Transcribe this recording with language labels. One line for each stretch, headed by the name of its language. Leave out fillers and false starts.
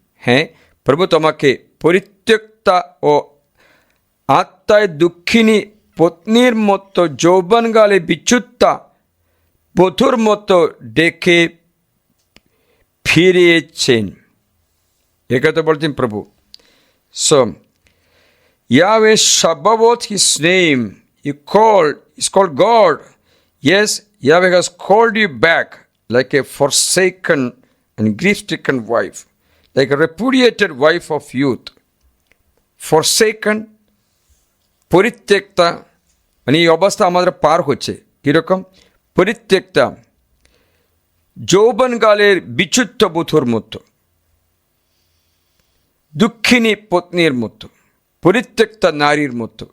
Bangla: হ্যাঁ, প্রভু তোমাকে পরিত্যক্তা ও আত্মায় দুঃখিনী পত্নীর মতো যৌবনকালে বিচ্যুতা বধূর মতো ডেকে ফিরিয়েছেন। একথা বলছেন প্রভু।
English: So, Yahweh Shabbat, his name, is called God. Yes, Yahweh has called you back like a forsaken and grief-stricken wife, like a repudiated wife of youth.
Bangla: Forsaken, পরিত্যক্তা, মানে এই অবস্থা আমাদের পার হচ্ছে। কীরকম? পরিত্যক্তা, যৌবনকালের বিচ্যুত বধূর মতো, দুঃখিনী পত্নীর মতো, পরিত্যক্তা নারীর মতো।